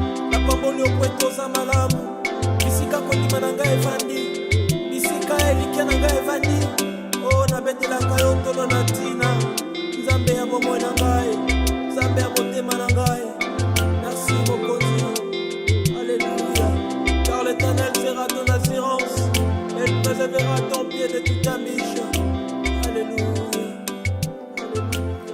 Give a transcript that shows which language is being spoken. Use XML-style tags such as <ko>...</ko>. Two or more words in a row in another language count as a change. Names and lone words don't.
<ln>Napamboli okweto oza malamu. Bisika kondima na ngai evandi. Bisika elikya na ngai evandi. Oh, nabetelaka yo tolo na ntina. Nzambe ya bomoi na ngai. Nzambe ya motema na ngai. Merci, mokonzi. Alléluia.</ln> <fr>Car l'Éternel sera ton assurance. Elle préservera ton pied de toute ambition. Alléluia. Alléluia.</fr>